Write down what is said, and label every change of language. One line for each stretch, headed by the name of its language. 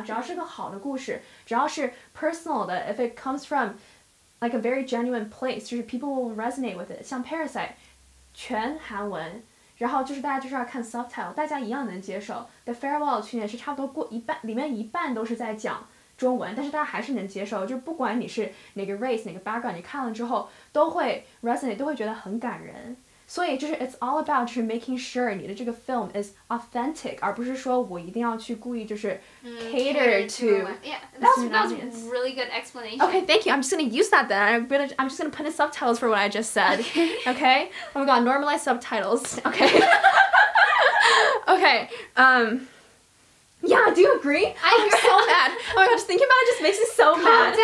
Chinese: 只要是个好的故事，只要是
English: personal 的 ，if it comes from like a very genuine place，
Chinese: 就是
English: people will resonate with it。
Chinese: 像 Parasite， 全韩文，然后就是大家就是要看 subtitle， 大家一样能接受。 The Farewell 去年是差不多过一半，里面一半都是在讲中文，但是大家还是能接受，就是不管你是哪个 race 哪个 background， 你看了之后都会 resonate， 都会觉得很感人。所以就是
English: it's all about
Chinese: 就是
English: making sure
Chinese: 你的这个
English: film is authentic，
Chinese: 而不是说我一定要去故意就是
English: cater to yeah, that was a really good explanation. Okay, thank you. I'm just gonna use that then. I'm just gonna put in subtitles for what I just said. Okay? Oh my god, normalize subtitles. Okay. Okay. Yeah, do you agree? I'm so mad. Oh my god, just thinking about it just makes me so mad.